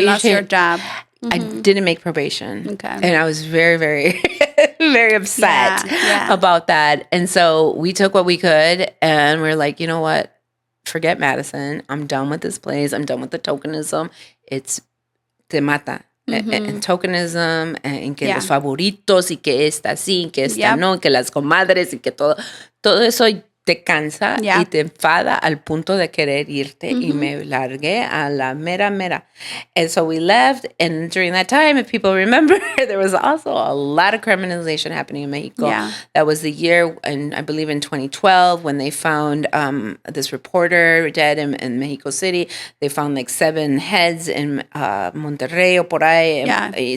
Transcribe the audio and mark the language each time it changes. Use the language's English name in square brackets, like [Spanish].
[English] you lost your job. I didn't make probation. Okay. And I was very, very, very upset about that. And so we took what we could and we're you know what? Forget Madison. I'm done with this place. I'm done with the tokenism. It's [Spanish] te mata. [English] And tokenism, and [Spanish] que los favoritos, y que esta sí, que esta no, que las comadres, y que todo eso te cansa y te enfada al punto de querer irte, y me largué a la mera. [English] And so we left, and during that time, if people remember, there was also a lot of criminalization happening in Mexico. Yeah. That was the year, and I believe in 2012, when they found this reporter dead in Mexico City. They found 7 heads in Monterrey or [Spanish] por ahí. [English] Yeah.